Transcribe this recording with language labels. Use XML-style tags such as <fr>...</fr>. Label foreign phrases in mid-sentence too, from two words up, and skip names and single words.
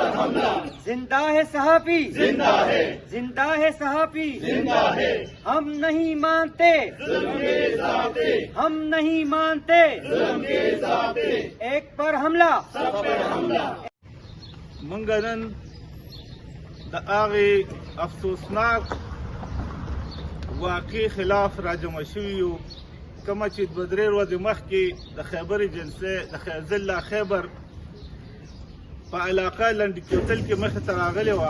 <ur>زندہ ہے صحافی, زندہ ہے, زندہ ہے صحافی, زندہ ہے, ہم نہیں مانتے, ظلم کے سائے, ہم نہیں مانتے, ظلم کے سائے, ایک پر حملہ, سب پر حملہ.</ur> <ps>منګه نن د هغې افسوسناک واقع خلاف راجمع شوي یو کومه چې دوه درې ورځې مخکې د خیبر ایجنسۍ د ضلع خیبر په علاقه لنډي کوتل کې مخې ته راغلې وه.</ps>